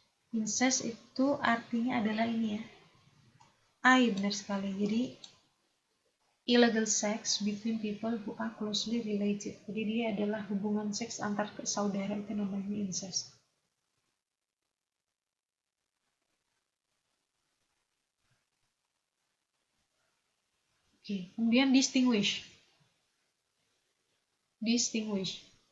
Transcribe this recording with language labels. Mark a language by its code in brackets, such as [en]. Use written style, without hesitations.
[id] Incest itu artinya adalah ini ya. I, benar sekali. [en] Jadi illegal sex between people who are closely related. [id] Jadi dia adalah hubungan seks antar saudara, itu namanya incest. Oke, kemudian distinguish. [en] Distinguish.